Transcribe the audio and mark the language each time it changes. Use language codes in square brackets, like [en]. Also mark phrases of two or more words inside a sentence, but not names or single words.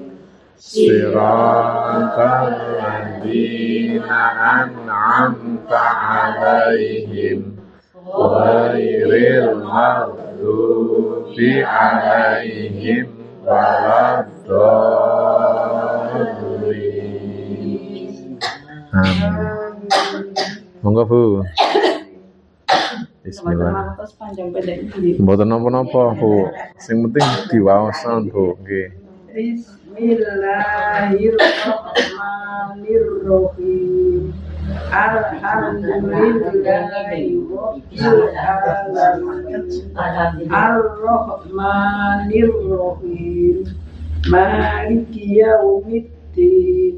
[ar] صراط الذين أنعمت عليهم غير المغضوب عليهم ولا الضالين. [jv] Monggo Bu. Bismillah. Mboten napa-napa Bu. Sing penting diwaosan Bu nggih. [ar] بسم الله الرحمن الرحيم. الحمد لله رب العالمين. الرحمن الرحيم. مالك يوم الدين.